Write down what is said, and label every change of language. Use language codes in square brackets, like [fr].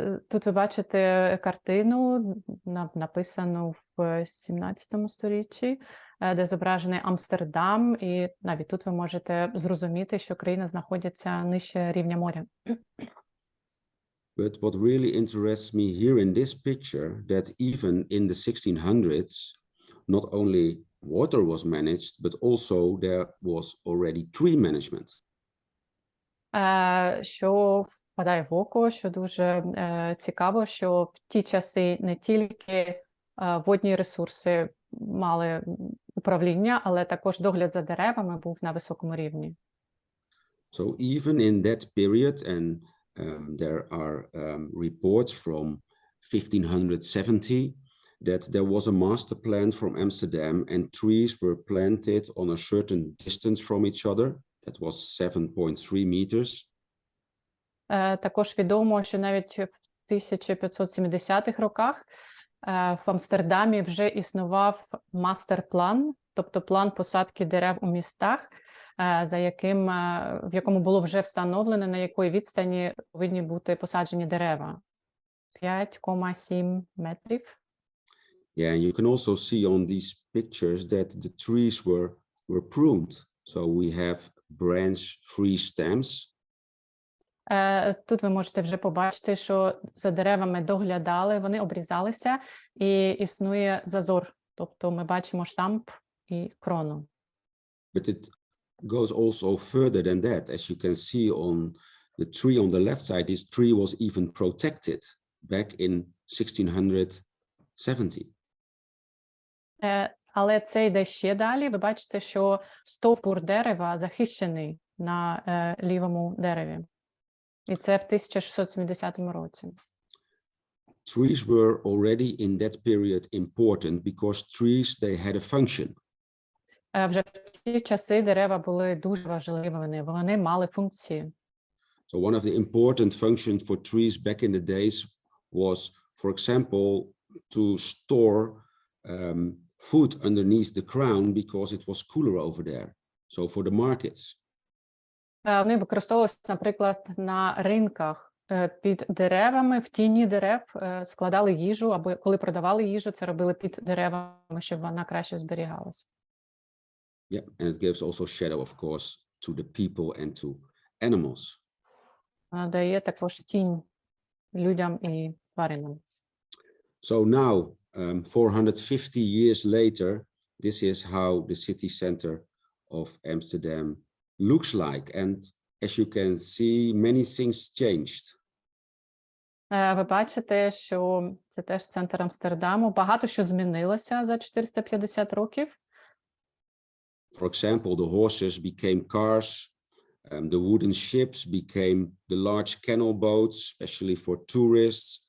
[uk] Тут ви бачите картину, написану в 17 сторіччі, де зображений Амстердам, і навіть тут ви можете зрозуміти, що країна знаходиться нижче рівня моря. [en] But what really interests me here in this picture, that even in the 1600s, not only water was managed, but also there was already tree management. [uk] Що впадає в око, що дуже цікаво, що в ті часи не тільки водні ресурси мали управління, але також догляд за деревами був на високому рівні. [en] So even in that period, and there are reports from 1570 that there was a master plan from Amsterdam and trees were planted on a certain distance from each other. That was 7.3 meters. [uk] Також відомо, що навіть в 1570-х роках в Амстердамі вже існував мастер-план, тобто план посадки дерев у містах, в якому було вже встановлено, на якої відстані повинні бути посаджені дерева. 5,7 метрів. [en] Yeah, and you can also see on these pictures that the trees were pruned. So we have branch-free stems. [uk] Тут ви можете вже побачити, що за деревами доглядали, вони обрізалися, і існує зазор. Тобто ми бачимо штамп і крону. [en] But it goes also further than that. As you can see on the tree on the left side, this tree was even protected back in 1670. [uk] Але це йде ще далі. Ви бачите, що стовбур дерева захищений на лівому дереві. І це в 1670 році. [en] Trees were already in that period important because trees, they had a function. [uk] Вже в ті часи дерева були дуже важливими, вони мали функції. [en] So one of the important functions for trees back in the days was, for example, to store food underneath the crown because it was cooler over there. So for the markets. [uk] Вони використовувалися, наприклад, на ринках під деревами, в тіні дерев складали їжу, або коли продавали їжу, це робили під деревами, щоб вона краще зберігалася. [en] Yeah, and it gives also shadow, of course, to the people and to animals. [uk] Дає також тінь людям і тваринам. [en] So now, 450 years later, this is how the city center of Amsterdam looks like. And as you can see, many things changed. [uk] Ви бачите, що це теж центр Амстердаму. Багато що змінилося за 450 років. [en] For example, the horses became cars. The wooden ships became the large canal boats, especially for tourists.